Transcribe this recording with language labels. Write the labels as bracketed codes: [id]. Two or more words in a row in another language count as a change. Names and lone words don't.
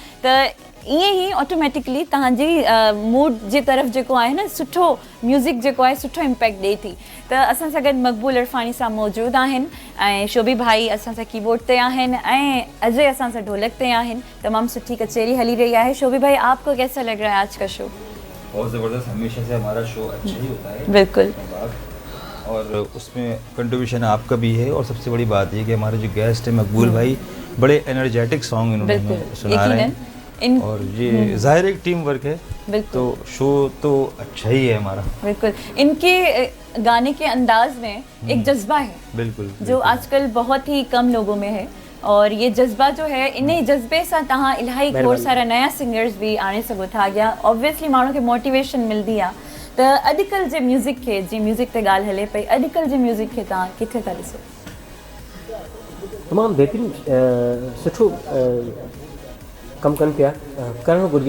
[sd] त ईअं ई ऑटोमेटिकली तव्हांजी मूड जे तरफ़ जेको आहे न सुठो म्यूज़िक जेको आहे सुठो इम्पैक्ट ॾिए थी। त असां सां गॾु मक़बूल इरफ़ानी साहब मौजूदु आहिनि ऐं शोभी भाई असां सां कीबोर्ड ते आहिनि ऐं अजय असां सां ढोलक ते आहिनि। तमामु सुठी कचेरी हली रही है। [hi] शोभी भाई, आपको कैसा लग रहा है आज का शो? बहुत ज़बरदस्त, हमेशा से हमारा शो अच्छा ही होता है। बिल्कुल। और उसमें कंट्रीब्यूशन आपका भी है और सबसे बड़ी बात ये कि हमारे जो गेस्ट हैं मकबूल भाई बड़े [en] energetic song [hi] इन्होंने हमें सुना रहे हैं और ये जाहिर एक [en] team work [hi] है, तो शो तो अच्छा ही है हमारा। बिल्कुल, इनके गाने के अंदाज में एक जज्बा है बिल्कुल जो आजकल बहुत ही कम लोगों में है और ये जज्बा जो है [sd] इन जज्बे सां तव्हां इलाही खोड़ सारा नया सिंगर्स भी आणे सघो था अॻियां। ऑब्वियसली माण्हू खे मोटिवेशन मिलंदी आहे। त अॼुकल्ह जे म्यूज़िक खे, जीअं म्यूज़िक ते ॻाल्हि हले पई, अॼुकल्ह जे म्यूज़िक खे तव्हां किथे था ॾिसो? तमामु बहितरीनु सुठो कमु कनि पिया, करणु घुरिजे।